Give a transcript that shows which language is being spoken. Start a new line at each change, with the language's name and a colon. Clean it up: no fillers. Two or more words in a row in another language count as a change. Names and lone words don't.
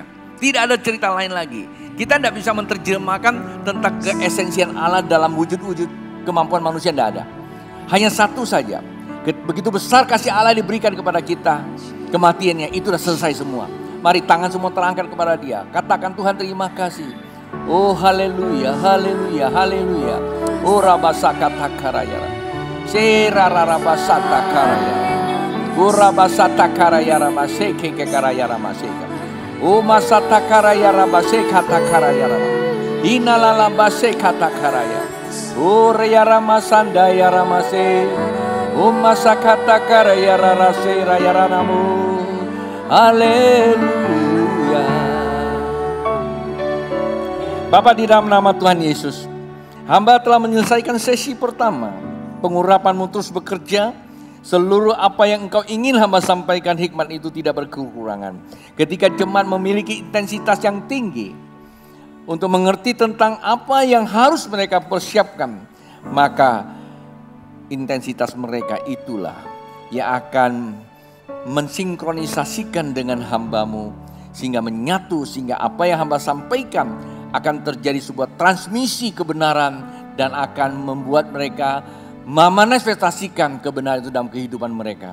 Indonesian: Tidak ada cerita lain lagi. Kita tidak bisa menerjemahkan tentang keesensian Allah dalam wujud-wujud kemampuan manusia, tidak ada. Hanya satu saja. Begitu besar kasih Allah diberikan kepada kita, kematiannya itu sudah selesai semua. Mari tangan semua terangkat kepada Dia. Katakan, Tuhan terima kasih. Oh haleluya, haleluya, haleluya. Oh rabasakata karaya. Serararabasata karaya. Oh rabasata karaya ramaseke ke karaya ramaseka. O masata karaya rabase kata karaya rama. Inalala base kata karaya. O reyara masanda ya ramase. O masakata karaya rarase raya ranamu. Haleluya. Bapa, di dalam nama Tuhan Yesus, hamba telah menyelesaikan sesi pertama. Pengurapan-Mu terus bekerja. Seluruh apa yang Engkau ingin hamba sampaikan, hikmat itu tidak berkekurangan. Ketika jemaat memiliki intensitas yang tinggi untuk mengerti tentang apa yang harus mereka persiapkan, maka intensitas mereka itulah yang akan mensinkronisasikan dengan hamba-Mu, sehingga menyatu, sehingga apa yang hamba sampaikan akan terjadi sebuah transmisi kebenaran dan akan membuat mereka memanifestasikan kebenaran itu dalam kehidupan mereka.